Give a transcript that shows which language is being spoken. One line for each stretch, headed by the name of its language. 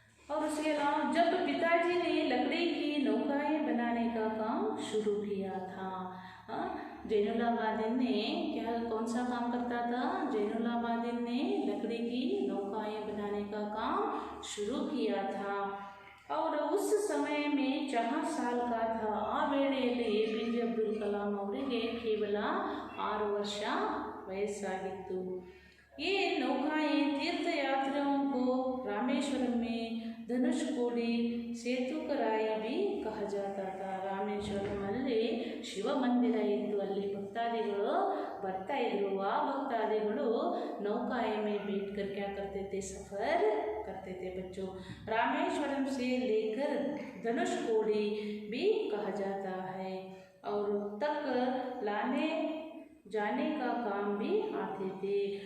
Hindi: और उसके अलावा जब पिताजी ने लकड़ी की नौकाएं बनाने का काम शुरू किया था, जैनुलाब्दीन ने कौन सा काम करता था? जैनुलाब्दीन ने लकड़ी की नौकाएं बनाने का काम शुरू किया था और उस समय में 4 साल का था।
Kannada: आ ವೇಳೆಯಲ್ಲಿ APJ ಅಬ್ದುಲ್ ಕಲಾಂ ಅವರಿಗೆ ಕೇವಲ 6 ವರ್ಷ ವಯಸ್ಸಾಗಿತ್ತು।
Hindi: ये नौकाएं तीर्थयात्रियों को रामेश्वरम में धनुषकोडी सेतुकराई भी कहा जाता था।
Kannada: रामेश्वरम ಅಲ್ಲಿ ಶಿವ ಮಂದಿರ ಇತ್ತು, ಅಲ್ಲಿ ಭಕ್ತಾದಿಗಳು ಬರ್ತಾ ಇದ್ರು। ಆ ಭಕ್ತಾದಿಗಳು
Hindi: नौकाएं में बैठकर क्या करते थे? सफ़र करते थे बच्चों। रामेश्वरम से लेकर धनुषकोडी भी कहा जाता है और तक लाने जाने का काम भी आते थे।